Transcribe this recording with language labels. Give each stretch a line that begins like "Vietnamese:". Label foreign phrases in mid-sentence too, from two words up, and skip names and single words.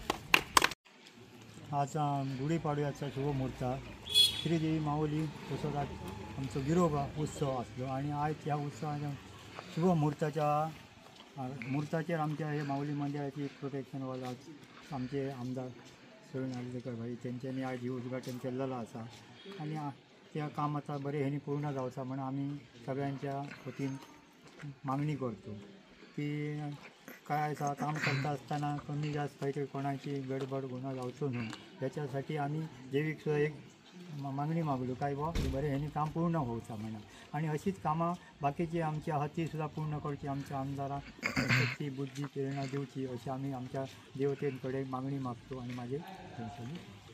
Konkani: आज गुढीपाडव्याचा शुभ मुहूर्त श्रीदेवी माऊली तसोच आज आमचो गिरोबा उत्सव आसलो आणि आज ह्या उत्सवाच्या शुभ मुहूर्ताचेर आमच्या हे माऊली मंदिराची
English: protection wall
Konkani: आज आमचे आमदार सुनील नार्वेकर भाई तेंच्यांनी आज उद्घाटन केलेलं आसा आणि त्या काम आता बरे ह्यांनी पूर्ण जावचा म्हणून आम्ही सगळ्यांच्या वतीन मागणी करतो की काय आसा काम करता असताना कमी जास्त काहीतरी कोणाची गडबड गुन्हा जावचो न्हू त्याच्यासाठी आम्ही जैविक सुद्धा एक मागणी मागलो काय बरे ह्यांनी काम पूर्ण होवचा म्हणून. आणि अशीच कामां बाकीची आमच्या हाती सुद्धा पूर्ण करची आमच्या आमदारांक शक्ती बुद्धी प्रेरणा दिवची अशी आम्ही आमच्या देवतेन कडेन मागणी मागतो आणि माझे